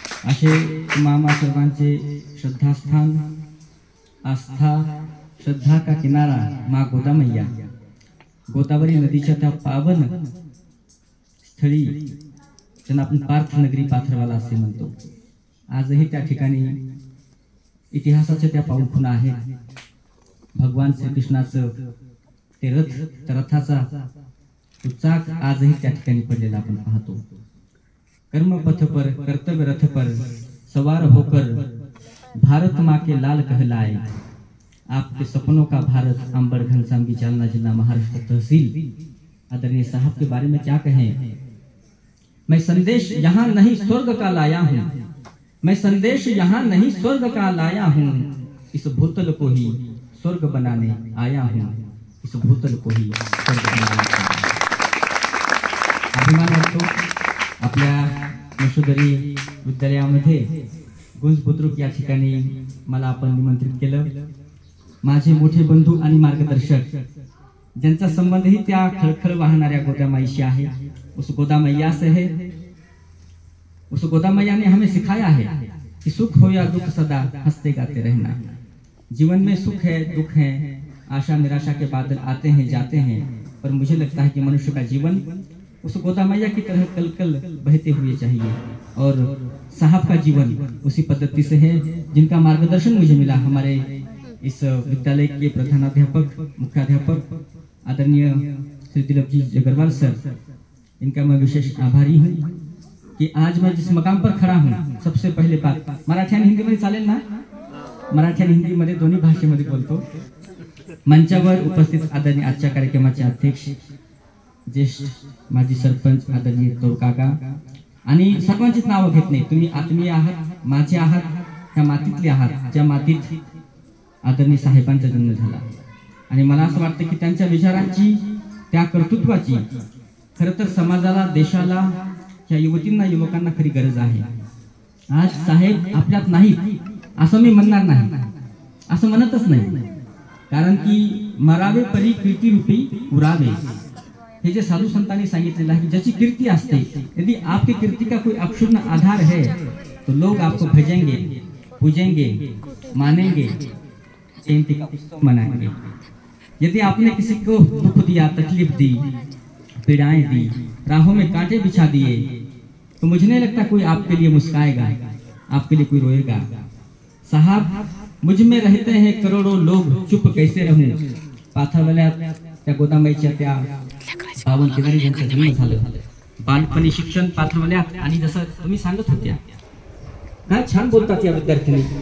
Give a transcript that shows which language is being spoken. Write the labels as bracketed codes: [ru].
[mr] असे मामा सर्वांचे श्रद्धास्थान, [hi] आस्था श्रद्धा का किनारा माँ गोदा मैया, [mr] गोदावरी नदीच्या त्या पावन स्थळी त्यांना आपण पार्थनगरी पाथरवाला असे म्हणतो। आजही त्या ठिकाणी इतिहासाच्या त्या पाऊलखुणा आहेत। भगवान श्रीकृष्णाचं ते रथ, त्या रथाचा तो चाक आजही त्या ठिकाणी पडलेला आपण पाहतो। [hi] कर्म पथ पर कर्तव्य रथ पर सवार होकर भारत माँ के लाल कहलाए, आपके सपनों का भारत अंबर घनसांगी जालना जिला महाराष्ट्र तहसील। आदरणीय साहब के बारे में क्या कहें, मैं संदेश यहाँ नहीं स्वर्ग का लाया हूँ, मैं संदेश यहाँ नहीं स्वर्ग का लाया हूँ, इस भूतल को ही स्वर्ग बनाने आया हूँ, इस भूतल को ही स्वर्ग बनाने। [mr] अभिमान वाटतो आपल्या यशोधरी विद्यालयामध्ये गुंज बुद्रुक या ठिकाणी मला आपण निमंत्रित केलं। माझे मोठे बंधू आणि मार्गदर्शक ज्यांचा संबंधही त्या खळखळ वाहणाऱ्या गोदा माईशी आहे, [hi] उस गोदा मैया से है। उस गोदा मैया ने हमें सिखाया है कि सुख हो या दुख सदा हंसते गाते रहना। जीवन में सुख है, दुख है, आशा निराशा के बादल आते हैं जाते हैं, पर मुझे लगता है कि मनुष्य का जीवन उस गोदा मैया की तरह कल कल बहते हुए चाहिए। और साहब का जीवन उसी पद्धति से है जिनका मार्गदर्शन मुझे मिला। हमारे इस विद्यालय के प्रधानाध्यापक, मुख्याध्यापक आदरणीय श्री दिलीप जी अग्रवाल सर, इनका मैं विशेष आभारी हूँ कि आज मैं जिस मकाम पर खड़ा हूँ। [mr] सबसे पहले बात मराठी आणि हिंदीमध्ये चालेल ना? मराठी आणि हिंदीमध्ये दोन्ही भाषेमध्ये बोलतो। मंचावर उपस्थित आदरणीय आजच्या कार्यक्रमाचे अध्यक्ष, ज्येष्ठ माजी सरपंच आदरणीय तोरकाका, आणि सर्वांचीच नावं घेत नाही, तुम्ही आत्मीय आहात, माझे आहात, ह्या मातीतले आहात ज्या मातीत आदरणीय साहेबांचा जन्म झाला। आणि मला असं वाटतं की त्यांच्या विचारांची, त्या कर्तृत्वाची खरं तर समाजाला, देशाला, या युवतींना, युवकांना खरी गरज आहे। आज साहेब आपल्यात नाहीत असं मी म्हणणार नाही, असं म्हणतच नाही, कारण की मरावे परी कीर्ती रूपी उरावे, हे जे साधू संतांनी सांगितलेलं आहे। ज्याची कीर्ती असते, [hi] यदि आपकी कीर्ति का कोई अक्षुण्ण आधार है तो लोग आपको भजेंगे, पूजेंगे, मानेंगे, जयंती का उत्सव मनाएंगे। यदि आपने किसी को दुख दिया, तकलीफ दी, पीड़ाएं दी, राहों में कांटे बिछा दिए, तो मुझे नहीं लगता कोई आपके लिए मुस्काएगा, आपके लिए कोई रोएगा। साहब, मुझ में रहते हैं करोड़ों लोग, चुप कैसे रहूं। [mr] पाथरवाल्यात त्या गोदामाईच्या त्या पावन किनारी ज्यांचं जन्म झालं, बालपणी शिक्षण पाथरवाल्यात, आणि जसं तुम्ही सांगत होत्या, काय छान बोलतात या विद्यार्थ्यांनी।